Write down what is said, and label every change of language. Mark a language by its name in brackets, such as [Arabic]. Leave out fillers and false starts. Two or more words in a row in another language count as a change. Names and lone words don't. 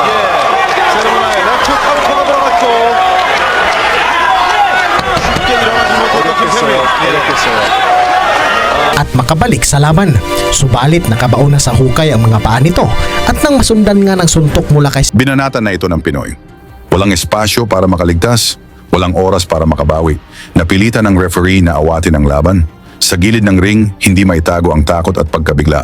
[Korean] 세르모나의 왼쪽 카운터가 들어갔고 쉽게 일어나지 못하던 김세민 어렵겠어요. [Filipino] At makabalik sa laban. Subalit nakabaon na sa hukay ang mga paa nito at nang masundan nga ng suntok mula kay Binanatan na ito ng Pinoy. Walang espasyo para makaligtas, walang oras para makabawi. Napilitan ng referee na awatin ang laban. Sa gilid ng ring, hindi maitago ang takot at pagkabigla.